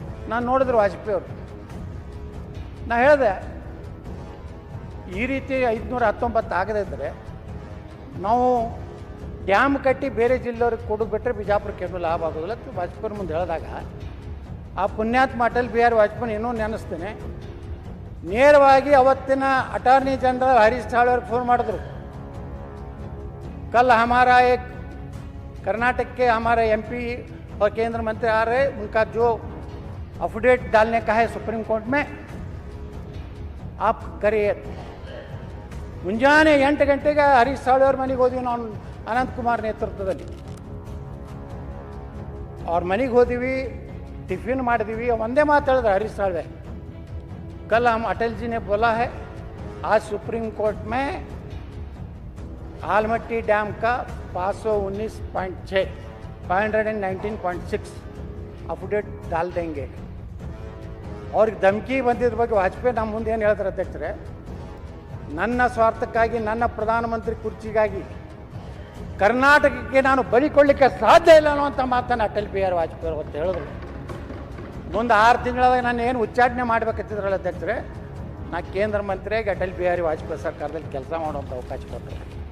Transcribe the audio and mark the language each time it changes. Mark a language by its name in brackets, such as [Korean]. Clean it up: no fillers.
[Kannada] ನಾನು ನೋಡಿದ್ರು ವಾಜಪೇಯಿ ಅವರು. ನಾ ಹೇಳಿದೆ, ಈ ರೀತಿ 519 ಆಗದೇ ಇದ್ದರೆ ನಾವು ಡ್ಯಾಮ್ ಕಟ್ಟಿ ಬೇರೆ ಜಿಲ್ಲೆಯವ್ರಿಗೆ ಕೊಡೋದು ಬಿಟ್ಟರೆ ಬಿಜಾಪುರಕ್ಕೆ ಏನೂ ಲಾಭ ಆಗೋದಿಲ್ಲ ಅಂತ ವಾಜಪೇಯಿ ಮುಂದೆ ಹೇಳಿದಾಗ, ಆ ಪುಣ್ಯಾತ್ಮ ಅಟಲ್ ಬಿಹಾರಿ ವಾಜಪೇಯಿ ಇನ್ನೂ ನೆನೆಸ್ತೇನೆ. ನೇರವಾಗಿ ಅವತ್ತಿನ ಅಟಾರ್ನಿ ಜನರಲ್ ಹರೀಶ್ ಸಾಳ್ವೆ ಅವ್ರಿಗೆ ಫೋನ್ ಮಾಡಿದ್ರು. [Hindi] कल हमारा एक कर्नाटक के हमारे MP और केंद्र मंत्री आ रहे, उनका जो अफिडेविट डालने का है सुप्रीम कोर्ट में, आप करिए. [Kannada] ಮುಂಜಾನೆ 8 ಗಂಟೆಗೆ ಹರೀಶ್ ಸಾಳ್ವೆ ಅವ್ರ ಮನೆಗೆ ಹೋದ್ವಿ ನಾವು, ಅನಂತಕುಮಾರ್ ನೇತೃತ್ವದಲ್ಲಿ. ಅವ್ರ ಮನೆಗೆ ಹೋದಿವಿ, ಟಿಫಿನ್ ಮಾಡಿದ್ವಿ. ಒಂದೇ ಮಾತು ಹೇಳಿದ್ರೆ [Hindi] ಹರೀಶ್ ಸಾಳ್ವೆ, कल हम अटल जी ने बोला है आज सुप्रीम कोर्ट में आलमट्टी डैम का 519.6 519.6 ಅಫಿಡೇಟ್ डाल देंगे. [Kannada] ಅವ್ರಿಗೆ ಧಮಕಿ ಬಂದಿದ್ರ ಬಗ್ಗೆ ವಾಜಪೇಯಿ ನಮ್ಮ ಮುಂದೆ ಏನು ಹೇಳ್ತಾರೆ ಅಧ್ಯಕ್ಷರೇ, ನನ್ನ ಸ್ವಾರ್ಥಕ್ಕಾಗಿ, ನನ್ನ ಪ್ರಧಾನಮಂತ್ರಿ ಕುರ್ಚಿಗಾಗಿ ಕರ್ನಾಟಕಕ್ಕೆ ನಾನು ಬಲಿ ಕೊಡಲಿಕ್ಕೆ ಸಾಧ್ಯ ಇಲ್ಲ ಅನ್ನುವಂಥ ಮಾತನ್ನು ಅಟಲ್ ಬಿಹಾರಿ ವಾಜಪೇಯಿ ಅವತ್ತು ಹೇಳಿದ್ರು. ಮುಂದೆ 6 ತಿಂಗಳಾದಾಗ ನಾನು ಏನು ಉಚ್ಚಾಟನೆ ಮಾಡಬೇಕಂತಿದ್ರಲ್ಲ ಅಧ್ಯಕ್ಷರೇ, ನಾ ಕೇಂದ್ರ ಮಂತ್ರಿಯಾಗಿ ಅಟಲ್ ಬಿಹಾರಿ ವಾಜಪೇಯಿ ಸರ್ಕಾರದಲ್ಲಿ ಕೆಲಸ ಮಾಡುವಂಥ ಅವಕಾಶ ಕೊಟ್ಟರು.